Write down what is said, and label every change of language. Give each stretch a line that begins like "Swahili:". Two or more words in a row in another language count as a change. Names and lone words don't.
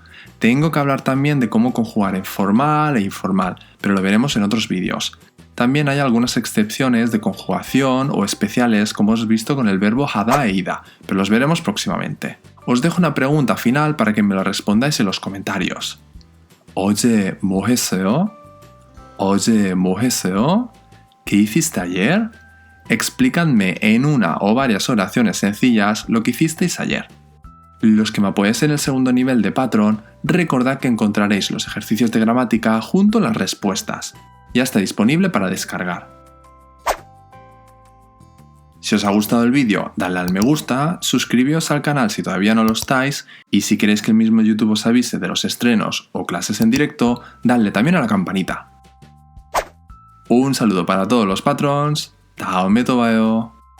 Spanish: Tengo que hablar también de cómo conjugar en formal e informal, pero lo veremos en otros vídeos. También hay algunas excepciones de conjugación o especiales como hemos visto con el verbo 하다 e ida, pero los veremos próximamente. Os dejo una pregunta final para que me la respondáis en los comentarios.
Korean: 어제 뭐 했어요? 어제 뭐 했어요?
Spanish: ¿Qué hiciste ayer? Explicadme en una o varias oraciones sencillas lo que hicisteis ayer. Los que me apoyáis en el segundo nivel de Patreon, recordad que encontraréis los ejercicios de gramática junto a las respuestas. Ya está disponible para descargar. Si os ha gustado el vídeo, dadle al me gusta, suscribíos al canal si todavía no lo estáis y si queréis que el mismo YouTube os avise de los estrenos o clases en directo, dadle también a la campanita. Un saludo para todos los patrons.
Korean: 다음에 또 봐요.